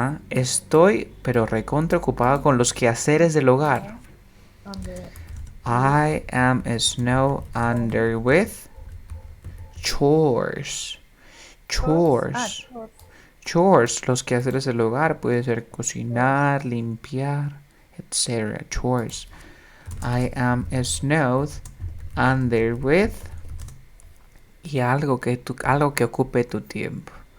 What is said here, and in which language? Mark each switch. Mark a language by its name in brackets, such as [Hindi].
[Spanish] Estoy, pero recontra ocupado con los quehaceres del hogar. [English] I am snowed under with chores. Chores. [Spanish] Chores, los quehaceres del hogar. Puede ser cocinar, limpiar, etc. Chores. [English] I am snowed under with [Spanish] y algo que ocupe tu tiempo.